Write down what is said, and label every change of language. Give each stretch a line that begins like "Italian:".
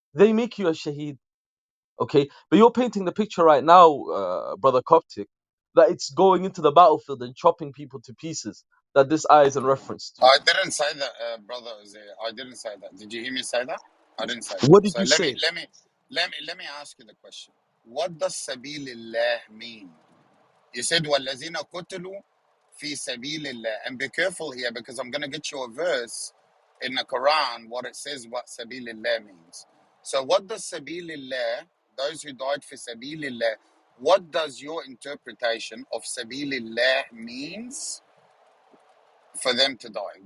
English: They make you a shaheed. Okay, but you're painting the picture right now, brother Coptic, that it's going into the battlefield and chopping people to pieces. That this eye is in reference to. I didn't say that, brother Uzair. I didn't say that. Did you hear me say that? I didn't say that. What did So you say? let me ask you the question. What does sabilillah mean? You said
Arabic: وَالَّذِينَ قُتِلُوا فِي سَبِيلِ اللَّهِ.
English: And be careful here because I'm going to get you a verse in the Quran what it says what sabilillah means. So what does sabilillah, those who died for sabilillah, what does your interpretation of sabilillah means for them to die?